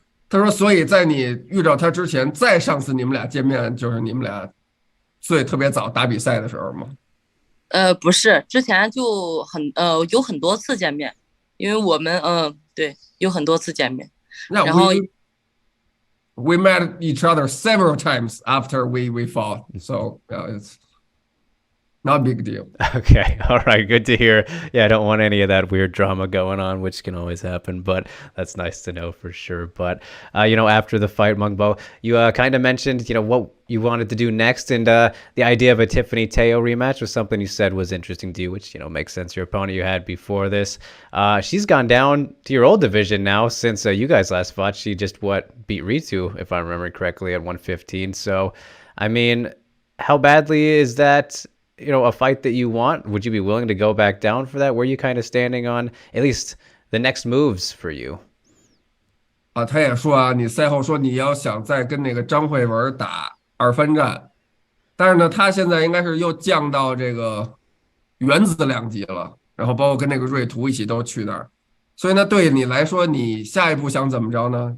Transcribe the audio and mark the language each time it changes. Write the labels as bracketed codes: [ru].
[zh] 他说，所以在你遇到他之前，再上次你们俩见面，就是你们俩特别早打比赛的时候吗？不是，之前就有很多次见面，因为我们对有很多次见面，然后 [en] we met each other several times after we fought, so it's not a big deal. Okay. All right. Good to hear. Yeah, I don't want any of that weird drama going on, which can always happen, but that's nice to know for sure. But, after the fight, Meng Bo, you kind of mentioned, what you wanted to do next. And the idea of a Tiffany Teo rematch was something you said was interesting to you, which, makes sense. Your opponent you had before this. She's gone down to your old division now since you guys last fought. She just, beat Ritu, if I remember correctly, at 115. So, I mean, how badly is that a fight that you want? Would you be willing to go back down for that? Where are you kind of standing on at least the next moves for you? [zh] 他也说啊，你赛后说你要想再跟那个张慧文打2番战，但是呢，他现在应该是又降到这个原子2级了，然后包括跟那个瑞图一起都去那儿，所以呢，对你来说，你下一步想怎么着呢？